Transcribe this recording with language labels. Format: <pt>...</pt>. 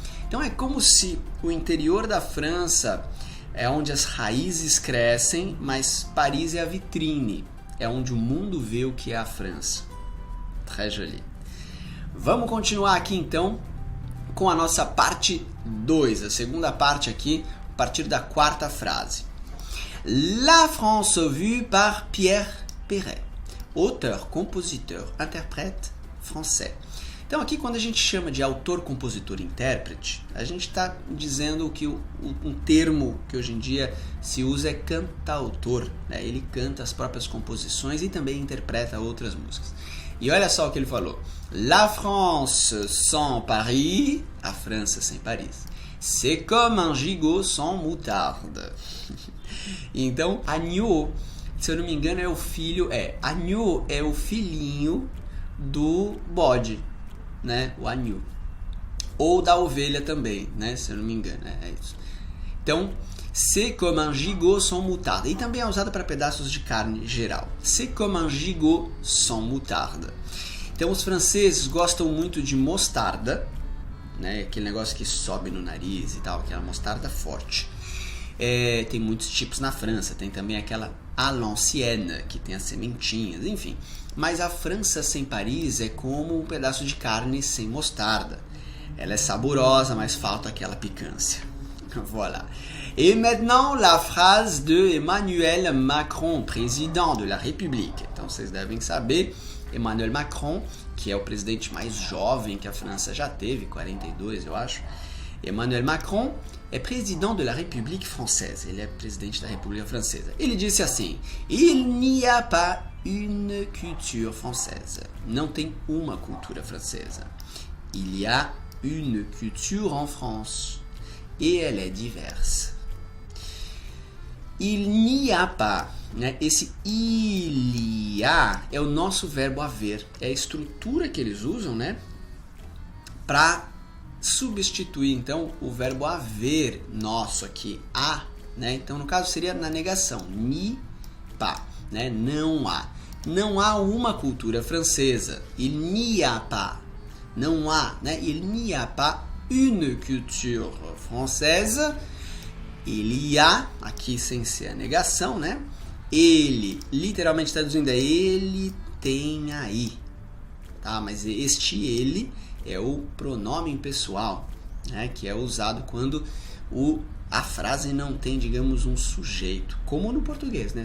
<pt>Então, é como se o interior da França é onde as raízes crescem, mas Paris é a vitrine, é onde o mundo vê o que é a França.</pt> <fr>Très joli.</fr> <pt>Vamos continuar aqui então com a nossa parte 2, a segunda parte aqui, a partir da quarta frase.</pt> <fr>La France vue par Pierre Perret, auteur, compositeur, interprète français.</fr> <pt>Então aqui quando a gente chama de autor, compositor, intérprete, a gente está dizendo que um termo que hoje em dia se usa é cantautor, né? Ele canta as próprias composições e também interpreta outras músicas. E olha só o que ele falou.</pt> <fr>La France sans Paris,</fr> <pt>a França sem Paris,</pt> <fr>c'est comme un gigot sans moutarde.</fr> <pt>Então, agneau, se eu não me engano, agneau é o filhinho do bode, né? O agneau. Ou da ovelha também, né? Se eu não me engano, é isso.</pt> <fr>Então, c'est comme un gigot sans moutarde.</fr> <pt>E também é usado para pedaços de carne geral.</pt> <fr>C'est comme un gigot sans moutarde.</fr> <pt>Então, os franceses gostam muito de mostarda, né? Aquele negócio que sobe no nariz e tal, aquela mostarda forte. Tem muitos tipos na França. Tem também aquela à l'ancienne, que tem as sementinhas, enfim. Mas a França sem Paris é como um pedaço de carne sem mostarda. Ela é saborosa, mas falta aquela picância.</pt> <fr>Voilà. Et maintenant, la phrase de Emmanuel Macron, président de la République.</fr> <pt>Então, vocês devem saber, Emmanuel Macron, que é o presidente mais jovem que a França já teve, 42, eu acho.</pt> <fr>Emmanuel Macron é président de la République française.</fr> <pt>Ele é presidente da República Francesa. Ele disse assim:</pt> <fr>Il n'y a pas une culture française.</fr> <pt>Não tem uma cultura francesa.</pt> <fr>Il y a une culture en France. Et elle est diverse. Il n'y a pas,</fr> <pt>né? Esse il y a é o nosso verbo haver. É a estrutura que eles usam, né? Para substituir, então, o verbo haver nosso aqui, a, né? Então, no caso, seria na negação. Ni pas, né? Não há. Não há uma cultura francesa.</pt> <fr>Il n'y a pas.</fr> <pt>Não há, né?</pt> <fr>Il n'y a pas une culture française.</fr> <pt>Il y a, aqui sem ser a negação, né? Ele, literalmente traduzindo, é ele tem aí, tá? Mas este ele é o pronome pessoal, né? Que é usado quando a frase não tem, digamos, um sujeito, como no português, né?</pt>